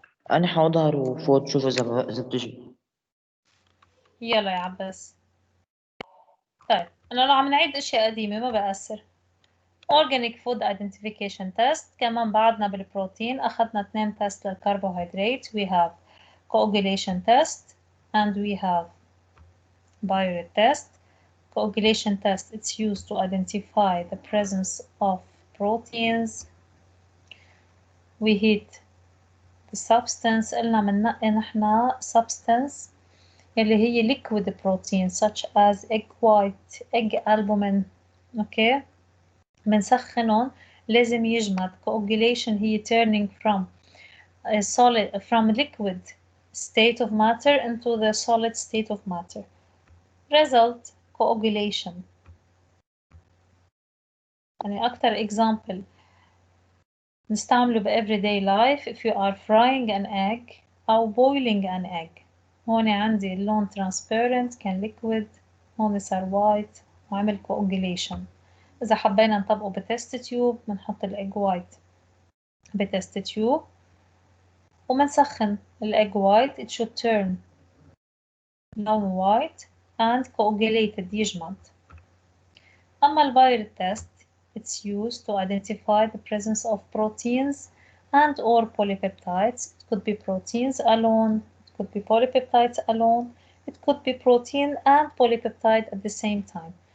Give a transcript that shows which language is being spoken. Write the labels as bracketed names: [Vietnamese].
[Arabic] أنا حاضر وفوت شوف إذا بتجي. يلا يا عباس. طيب أنا لو عم نعيد أشياء قديمة ما بأثر. [English] Organic Food Identification Test. [Arabic] كمان بعدنا بالبروتين أخذنا 2 تيست للكربوهيدرات. [English] We have Coagulation Test and we have biuret test. Coagulation test, it's used to identify the presence of proteins. We heat the substance. قلنا مننقي نحنا substance اللي هي liquid protein such as egg white, egg albumin. [Arabic] اوكي. بنسخنهم لازم يجمد. [English] Coagulation هي turning from a solid, from liquid state of matter into the solid state of matter. Result coagulation. يعني أكتر example نستعمله ب everyday life if you are frying an egg أو boiling an egg. [Arabic] هون عندي اللون transparent كان liquid، هون صار white وعمل coagulation. إذا حبينا نطبقه بتست تيوب بنحط الإج وايت بتست تيوب ومنسخن الإج وايت. [English] it should turn لون white and coagulated يجمد. أما البايرت test it's used to identify the presence of proteins and or polypeptides. It could be proteins alone, it could be polypeptides alone, it could be protein and polypeptide at the same time.